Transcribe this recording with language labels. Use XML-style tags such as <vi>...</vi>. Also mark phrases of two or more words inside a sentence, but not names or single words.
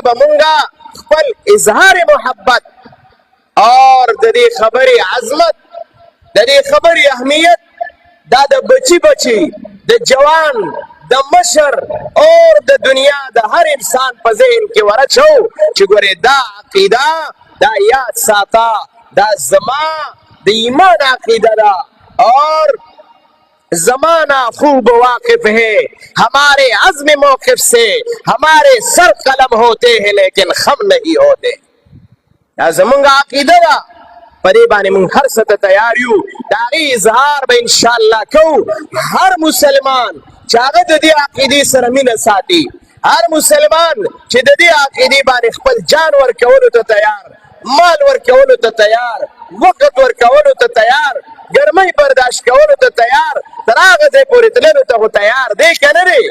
<ps>به مونږ خپل اظهار محبت اور د دې خبرې عظمت، د دې خبرې اهمیت، دا د بچی بچی، د جوان، د مشر اور د دنیا د هر انسان په ذهن کې ورچو چې ګورې دا عقیده، دا یاد ساته، دا زما د ایمان عقیده ده اور</ps> <ur>زمانہ خوب واقف ہے ہمارے عزم موقف سے، ہمارے سر قلم ہوتے ہیں لیکن خم نہیں ہوتے.</ur> <ps>دا زمونږ عقیده ده، په دې باندې مونږ هر څه ته تیار یو، د هغې اظهار به انشاءالله کوو. هر مسلمان چې هغه د دې عقیدې سره مینه ساتي، هر مسلمان چې د دې عقیدې باندې خپل جان ورکولو ته تیار، مال ورکولو ته تیار، وقت ورکولو ته تیار، ګرمۍ برداشت کولو ته تیار، تر هغه ځای پورې تللو ته خو تیار دی که نه دی؟</ps>